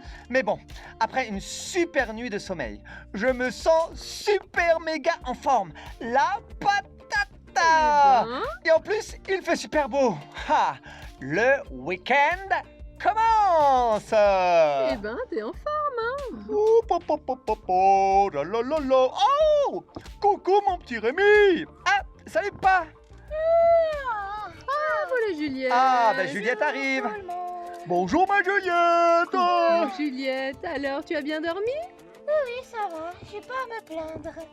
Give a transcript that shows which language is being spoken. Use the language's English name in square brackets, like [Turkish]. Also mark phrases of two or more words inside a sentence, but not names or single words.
[French] Mais bon, après une super nuit de sommeil, je me sens super méga en forme. La patata. Eh ben. Et en plus, il fait super beau. Ha, le week-end commence. Eh ben, t'es en forme. Oh, po, po, po, po, po, la, la, la, la. Oh, coucou mon petit Rémi. Ah, salut pas. Voilà Juliette. Ah, ben Juliette arrive. Bonjour ma Juliette. Oh, Juliette, alors tu as bien dormi? Oui, ça va, j'ai pas à me plaindre.